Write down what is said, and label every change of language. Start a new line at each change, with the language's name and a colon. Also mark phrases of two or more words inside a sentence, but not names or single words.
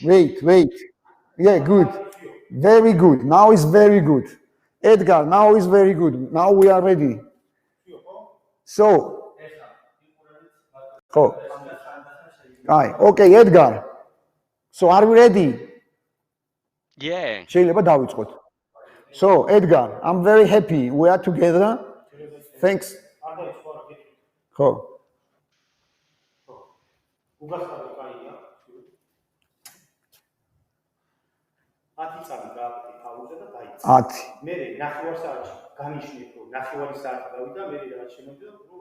English: Wait. Yeah, good. Very good. Now is very good. Edgar, now is very good. Now we are ready. So, oh, right. Okay, Edgar. So are we ready? Yeah.
Georgian: შეიძლება დავიწყოთ.
English: So, Edgar, I'm very happy we are together. Thanks.
Georgian: ხო. უგასწავლო კაია. 10 წამი გააკეთე თავზე და დაიწყე. 10. მე ნახევარსაათში განიშნეთ რომ ნახევარი საათი გავიდა, მე რაც შემოდი რომ